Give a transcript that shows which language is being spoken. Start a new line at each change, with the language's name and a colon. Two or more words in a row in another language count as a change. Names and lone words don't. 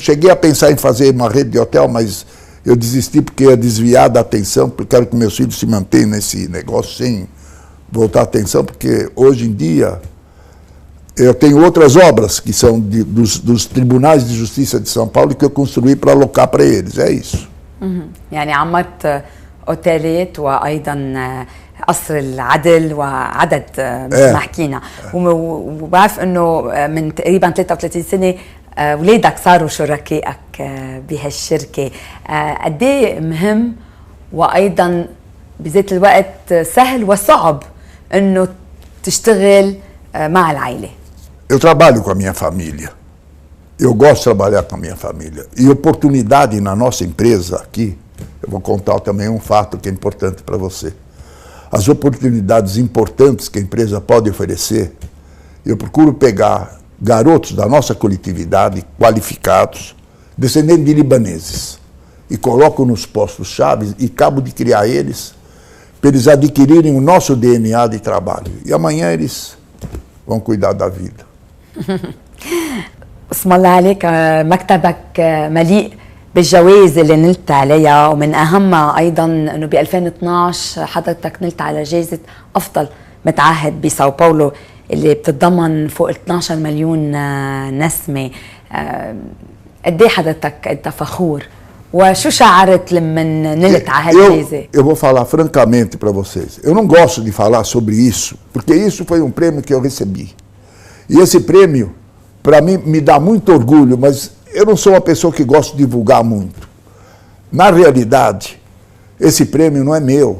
Portuguese: Cheguei a pensar em fazer uma rede de hotel, mas eu desisti porque ia desviar da atenção, porque quero que meus filhos se mantenham nesse negócio sem voltar a atenção, porque hoje em dia eu tenho outras obras que são dos tribunais de justiça de São Paulo que eu construí para alocar para eles, é isso.
Arabic: يعني عمرت أوتيلات وأيضا قصر العدل وعدد مثل ما حكينا. وبعرف انه من تقريبا 33 سنه اولادك صاروا شركائك بهالشركه. قد ايه مهم وايضا بذات الوقت سهل وصعب انه تشتغل مع العائله؟
Portuguese: Eu trabalho com a minha família. Eu gosto de trabalhar com a minha família. E oportunidade na nossa empresa aqui, eu vou contar também um fato que é importante para você. As oportunidades importantes que a empresa pode oferecer, eu procuro pegar garotos da nossa coletividade, qualificados, descendentes de libaneses. e coloco nos postos-chave e acabo de criar eles para eles adquirirem o nosso DNA de trabalho. E amanhã eles vão cuidar da vida.
Arabic: اسم الله عليك، مكتبك مليء بالجوائز اللي نلت عليها، ومن أهمها أيضا أنه ب 2012 حضرتك نلت على جائزة أفضل متعهد بساو باولو اللي بتتضمن فوق 12 مليون نسمة. قد ايه حضرتك أنت فخور؟ وشو شعرت لما نلت على هالجائزة؟
Portuguese: Eu vou falar francamente para vocês. Eu não gosto de falar sobre isso, porque isso foi um prêmio que eu recebi. E esse prêmio, para mim, me dá muito orgulho, mas eu não sou uma pessoa que gosta de divulgar muito. Na realidade, esse prêmio não é meu.